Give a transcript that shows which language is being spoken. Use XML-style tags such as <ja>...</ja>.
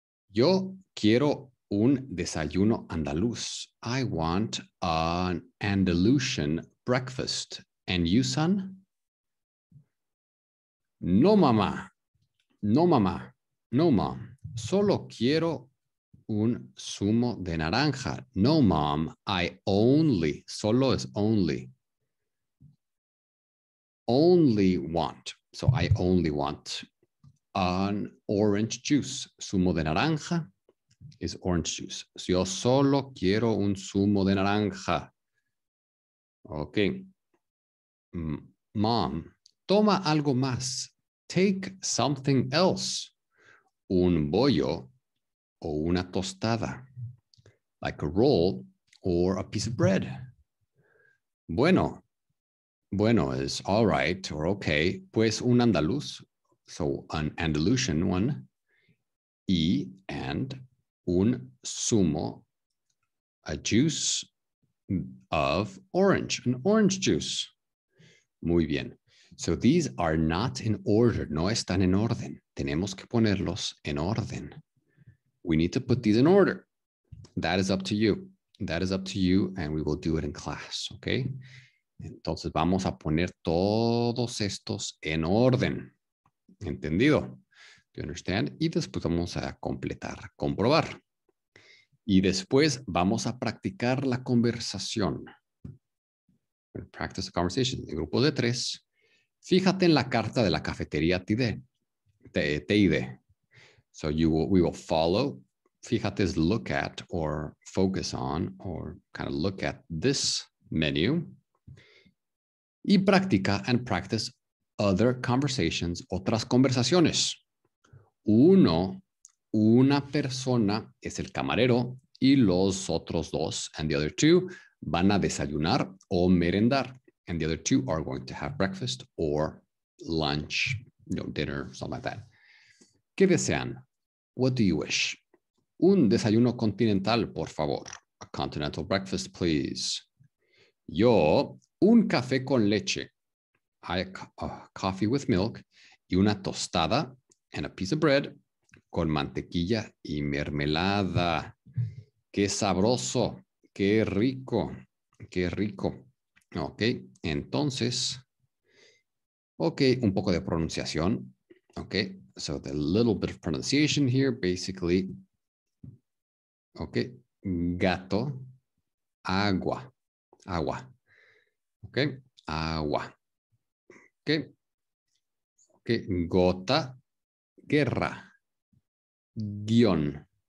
<es>Yo quiero un desayuno andaluz.</es> <en>I want an Andalusian breakfast. And you, son?</en> <es>No, mamá. No, mamá.</es> <en>No, mom.</en> <es>Solo quiero un zumo de naranja.</es> <en>No, mom. I only. Solo es only. Only want. So I only want an orange juice. Zumo de naranja is orange juice.</en> <es>So yo solo quiero un zumo de naranja. Ok. Mom, toma algo más.</es> <en>Take something else.</en> <es>Un bollo o una tostada.</es> <en>Like a roll or a piece of bread. Bueno is all right or okay.</en> <es>Pues un andaluz.</es> <en>So an Andalusian one. And un zumo, a juice of orange, an orange juice.</en> <es>Muy bien.</es> <en>So these are not in order.</en> <es>No están en orden. Tenemos que ponerlos en orden.</es> <en>We need to put these in order. That is up to you. That is up to you, and we will do it in class, okay?</en> <es>Entonces vamos a poner todos estos en orden. ¿Entendido?</es> <en>Do you understand?</en> <es>Y después vamos a completar, comprobar. Y después vamos a practicar la conversación.</es> <en>Practice the conversation.</en> <es>En grupos de 3. Fíjate en la carta de la cafetería TID.</es> <en>So we will follow. Fíjate is look at or focus on or kind of look at this menu.</en> <es>Y practica</es> <en>and practice other conversations,</en> <es>otras conversaciones. Una persona es el camarero y los otros dos,</es> <en>and the other two,</en> <es>van a desayunar o merendar.</es> <en>And the other two are going to have breakfast or lunch, dinner, something like that.</en> <es>¿Qué desean?</es> <en>What do you wish?</en> <es>Un desayuno continental, por favor.</es> <en>A continental breakfast, please.</en> <es>Yo, un café con leche.</es> <en>Coffee with milk</en> <es>y una tostada</es> <en>and a piece of bread</en> <es>con mantequilla y mermelada. Qué sabroso, qué rico, qué rico. Ok, entonces, ok, un poco de pronunciación.</es> <en>Ok, so the little bit of pronunciation here, basically.</en> <es>Ok, gato, agua, agua. Ok, agua. Ok, ok, gota, guerra, guión.</es>